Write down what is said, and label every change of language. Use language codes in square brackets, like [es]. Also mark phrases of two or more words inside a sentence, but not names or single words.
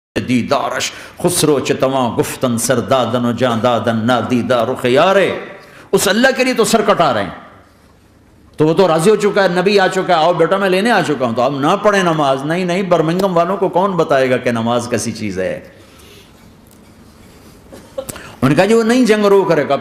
[fa] دیدارش خسرو چتواں گفتن سردادن و جان دادن نادیدہ رخ یارے. [ur] اس اللہ کے لیے تو سر کٹا رہے ہیں. تو وہ تو راضی ہو چکا ہے, نبی آ چکا ہے, آؤ بیٹا میں لینے آ چکا ہوں, تو اب نہ پڑھیں نماز. نہیں, برمنگم والوں کو کون بتائے گا کہ نماز کیسی چیز ہے. انہوں نے کہا جی وہ نہیں جنگ رو کرے گا.